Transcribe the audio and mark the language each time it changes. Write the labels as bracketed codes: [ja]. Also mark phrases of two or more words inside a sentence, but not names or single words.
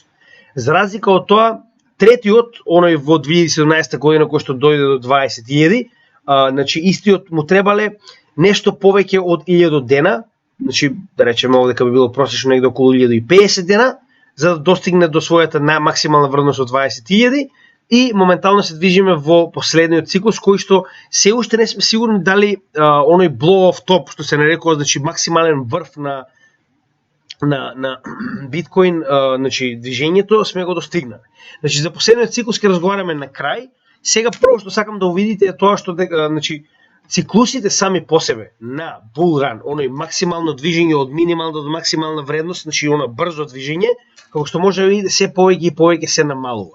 [mk] За разлика од тоа, третиот, оној во 2017 година кој што дојде до 20.000, истиот му требале нешто повеќе од 1000 дена, да речеме овде дека би било просечно негде околу 1050 дена, за да достигне до својата максимална вредност од 20.000, и моментално се движиме во последниот циклус, кој што се уште не сме сигурни дали оној [en] blow off top, [mk] што се нарекува, максимален врв на биткоин, движењето, сме го достигнале. За последниот циклус ќе разговараме на крај. Сега прво што сакам да увидите е тоа што циклусите сами по себе на булран, оној максимално движење од минимална до максимална вредност, оно брзо движење, како што може да видите се повеќе и повеќе се намалува.